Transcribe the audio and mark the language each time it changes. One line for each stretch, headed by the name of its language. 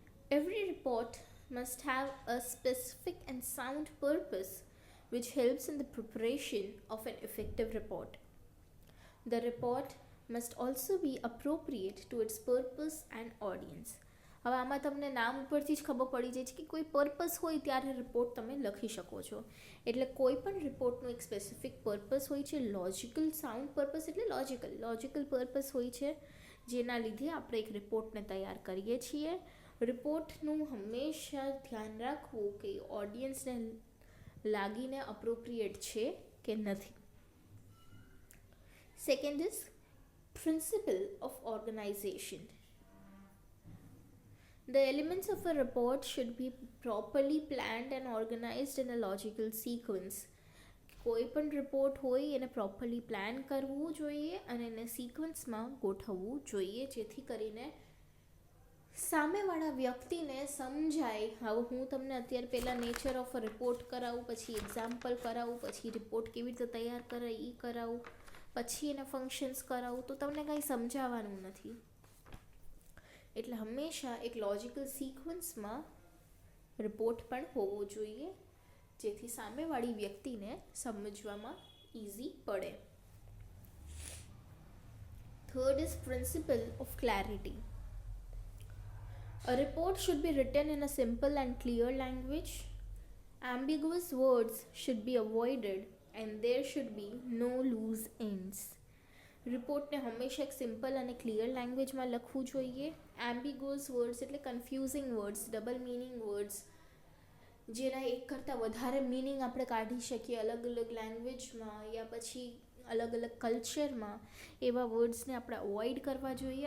English: Every report must have a specific and sound purpose which helps in the preparation of an effective report. The report must also be appropriate to its purpose and audience.
Gujarati: હવે આમાં તમને નામ ઉપરથી જ ખબર પડી જાય છે કે કોઈ પર્પસ હોય ત્યારે રિપોર્ટ તમે લખી શકો છો. એટલે કોઈ પણ રિપોર્ટનું એક સ્પેસિફિક પર્પસ હોય છે. લોજિકલ સાઉન્ડ પર્પસ એટલે લોજિકલ પર્પસ હોય છે, જેના લીધે આપણે એક રિપોર્ટને તૈયાર કરીએ છીએ. રિપોર્ટનું હંમેશા ધ્યાન રાખવું કે ઓડિયન્સને લાગીને અપ્રોપ્રિએટ છે કે નથી.
English: Second is principle of organization. The elements of a report should be properly planned and organized in a logical sequence.
Gujarati: કોઈ પણ રિપોર્ટ હોય એને પ્રોપરલી પ્લાન કરવું જોઈએ અને એને સિક્વન્સમાં ગોઠવવું જોઈએ, જેથી કરીને સામેવાળા વ્યક્તિને સમજાય. હવે હું તમને અત્યારે પહેલાં નેચર ઓફ અ રિપોર્ટ કરાવું, પછી એક્ઝામ્પલ કરાવું, પછી રિપોર્ટ કેવી રીતે તૈયાર કરે એ કરાવું, પછી એના ફંક્શન્સ કરાવું, તો તમને કાંઈ સમજાવવાનું નથી. એટલે હંમેશા એક લોજિકલ સિક્વન્સમાં રિપોર્ટ પણ હોવો જોઈએ, જેથી સામેવાળી વ્યક્તિને સમજવામાં ઇઝી પડે.
English: Third is principle of clarity. A report should be written in a simple and clear language. Ambiguous words should be avoided and there should be no loose ends.
Gujarati: રિપોર્ટને હંમેશા એક simple અને ક્લિયર લેંગ્વેજમાં લખવું જોઈએ. એમ્બિગ્યુઅસ words એટલે confusing words, double meaning words, જેના એક કરતાં વધારે મિનિંગ આપણે કાઢી શકીએ અલગ અલગ લેંગ્વેજમાં યા પછી અલગ અલગ કલ્ચરમાં, એવા વર્ડ્સને આપણે અવોઇડ કરવા જોઈએ.